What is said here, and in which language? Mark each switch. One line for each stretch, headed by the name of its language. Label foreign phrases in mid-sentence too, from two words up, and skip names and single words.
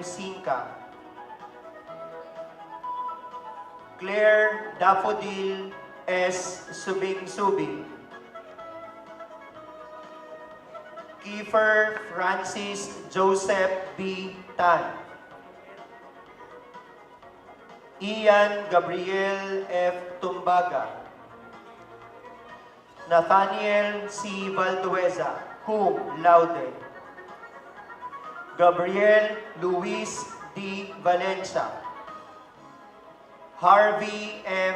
English: Sinca, Claire Daffodil S. Subing-Subing, Kiefer Francis Joseph B. Tan, Ian Gabriel F. Tumbaga, Nathaniel C. Valdueza,
Latin: cum laude,
English: Gabriel Luis D. Valencia, Harvey M.